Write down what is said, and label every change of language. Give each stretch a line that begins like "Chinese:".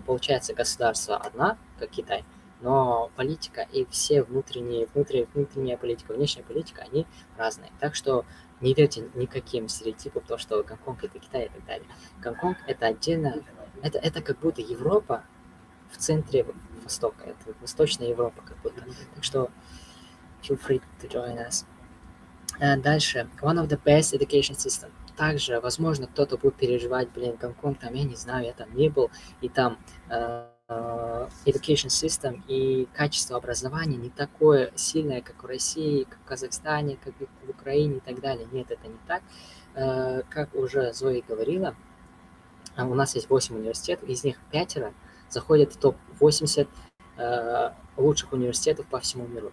Russian: Получается, государство одна, как Китай, но политика и все внутренняя политика, внешняя политика, они разные. Так что не верьте никаким стереотипам, то, что Гонконг – это Китай и так далее. Гонконг – это отдельно, это как будто Европа в центре Востока, это Восточная Европа как будто. Так что
English: feel free to join us.
Russian: Дальше.
English: One of the best education system.
Russian: Также, возможно, кто-то будет переживать, Гонконг, там, я не знаю, я там не был, и там education system и качество образования не такое сильное, как в России, как в Казахстане, как в Украине и так далее. Нет, это не так. Как уже Зои говорила, у нас есть 8 университетов, из них 5 заходят в топ-80 лучших университетов по всему миру.